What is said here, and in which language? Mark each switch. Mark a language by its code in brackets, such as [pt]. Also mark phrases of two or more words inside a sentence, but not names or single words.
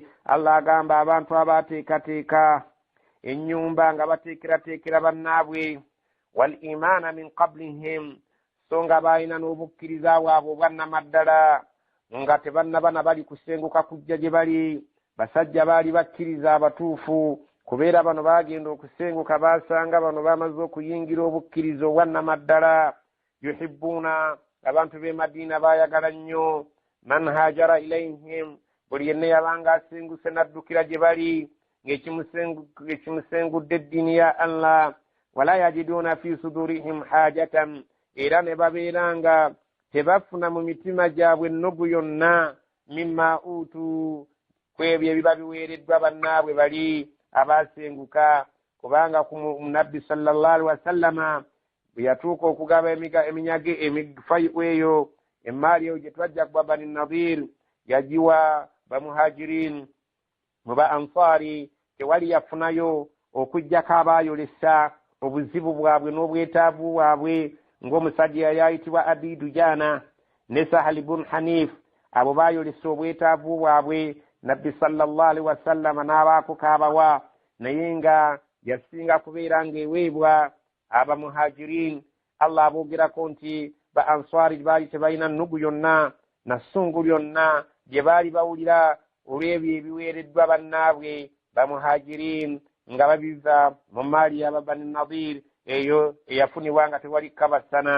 [lg] Allah agamba abantu abaateekateeka ennyumba nga bateekerateekera bannaabwe [ar] والإيمان من قبلهم [lg] so nga baalina n'obukkiriza bwabwe obwannamaddala nga tebannabana bali kusenguka kujja gye bali basajja baali bakkiriza abatuufu kubeera bano baagenda okusenguka baasanga bano bamaze okuyingira obukkiriza obwannamaddala. yuhibbuuna abantu b'e Madiina baayagala nnyo [ar] من هاجر إليهم [lg] buli yenna yabanga asenguse n'addukira gye bali ng'ekimusengudde eddiini ya Allah [ar] ولا يجدون في صدورهم حاجة [lg] era ne babeera nga tebafuna mu mitima gyabwe ennogu yonna [ar] مما أوتوا [lg] kwebyo ebiba biweereddwa bannaabwe bali abaasenguka kubanga ku nabbi [ar] صلى الله عليه وسلم [lg] bwe yatuuka okugaba eminyage emifayo eyo emaali eyo gye twajja kuba Bani Nadir yagiwa bamuhajirin mu ba Ansari tewali yafunayo okujjako abaayolesa obuzibu bwabwe n'obwetaavu bwabwe ng'omusajja yali ayitibwa Abi Dujana ne Sahal ibn Hanif abo baayolesa obwetaavu bwabwe nabbi [ar] صلى الله عليه وسلم [lg] n'abaako kaabawa naye nga yasinga kubeera ng'eweebwa abamuhajirin. Allah aboogerako nti ba Ansari baali tebalina nnugu yonna na ssungu lyonna gye baali bawulira olw'ebyo ebiweereddwa bannaabwe bamuhajirin nga babiva mu maali y'aba Bani Nadir eyo eyafunibwa nga tewali kabasana.